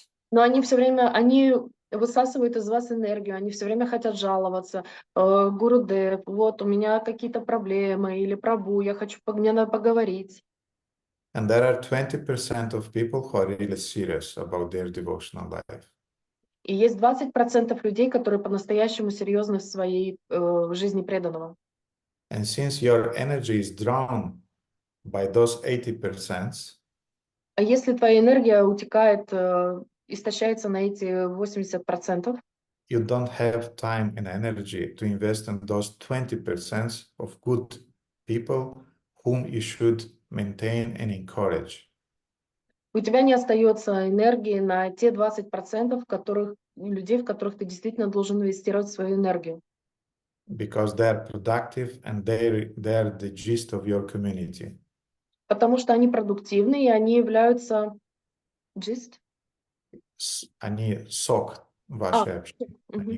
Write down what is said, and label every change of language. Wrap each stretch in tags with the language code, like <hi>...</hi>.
<ru>Но они высасывают из вас энергию, они все время хотят жаловаться. Гурудев, вот у меня какие-то проблемы, или Прабhu, мне надо поговорить.</ru> <en>And there are 20% of people who are really serious about their devotional life.</en> <ru>И есть 20% людей, которые по-настоящему серьезны в своей жизни преданного.</ru> <en>And since your energy is drawn by those 80%,</en> <ru>А если твоя энергия утекает, истощается на эти 80%,</ru> <en>you don't have time and energy to invest in those 20% of good people whom you should maintain and encourage.</en> <ru>у тебя не остается энергии на те 20% людей, в которых ты действительно должен инвестировать свою энергию.</ru> <en>Because they're productive and they're the gist of your community.</en> <ru>Потому что они продуктивны, и они являются Они сок вашей общины, они</ru>